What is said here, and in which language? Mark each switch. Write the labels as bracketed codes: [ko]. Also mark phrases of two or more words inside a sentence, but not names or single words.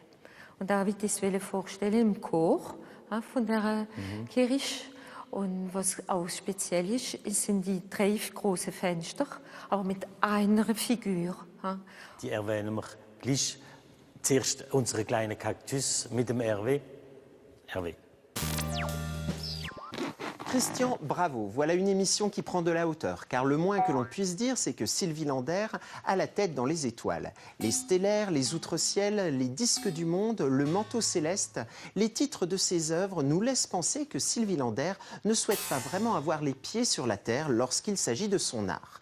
[de] Und da habe ich das vorstellen im Chor von der Kirche. Und was auch speziell ist, sind die 3 großen Fenster, aber mit einer Figur. Die erwähnen wir gleich. Zuerst unsere kleine Kaktus mit dem Hervé. Hervé. Christian, bravo. [fr] Voilà une émission qui prend de la hauteur, car le moins que l'on puisse dire, c'est que Sylvie Lander a la tête dans les étoiles. Les stellaires, les outre-ciels, les disques du monde, le manteau céleste, les titres de ses œuvres nous laissent penser que Sylvie Lander ne souhaite pas vraiment avoir les pieds sur la Terre lorsqu'il s'agit de son art.